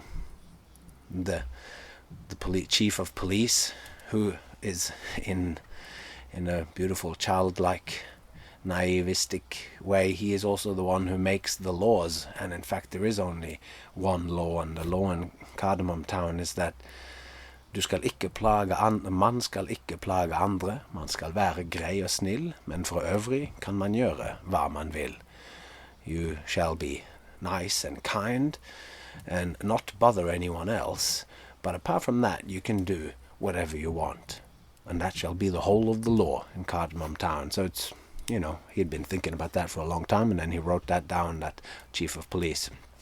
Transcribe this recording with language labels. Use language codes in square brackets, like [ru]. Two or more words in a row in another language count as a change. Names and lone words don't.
[en] The chief of police, who is in a beautiful childlike naivistic way, he is also the one who makes the laws, and in fact there is only one law, and the law in Cardamom Town is that [no] man skal ikke plage andre, man skal være grei og snill, men for øvrig kan man gjøre hva man vil. [en] You shall be nice and kind and not bother anyone else, but apart from that you can do whatever you want, and that shall be the whole of the law in Cardamom Town. So it's, he'd been thinking about that for a long time, and then he wrote that down, that chief of police.